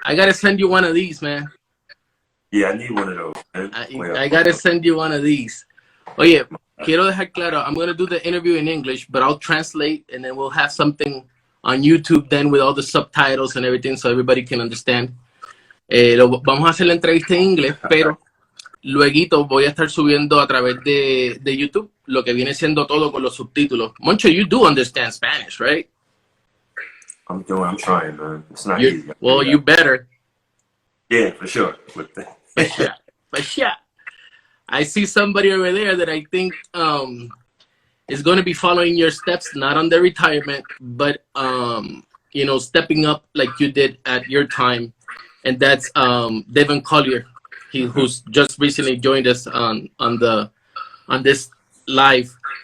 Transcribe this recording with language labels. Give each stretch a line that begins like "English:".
English: I gotta send you one of these, man. Yeah, I need one of those, man. I gotta send you one of these.
Spanish: Oye, quiero dejar claro,
English: I'm gonna do the interview in English, but I'll translate and then we'll have something on YouTube then with all the subtitles and everything so everybody can understand.
Spanish: Vamos a hacer la entrevista en inglés, pero luego voy a estar subiendo a través de YouTube lo que viene siendo todo con los subtítulos.
English: Moncho, you do understand Spanish, right? I'm trying, man. It's not easy. Well, you better. Yeah, for sure. But yeah, I see somebody over there that I think is going to be following your steps, not on the retirement, but stepping up like you did at your time, and that's Devin Collier, who's just recently joined us on this live.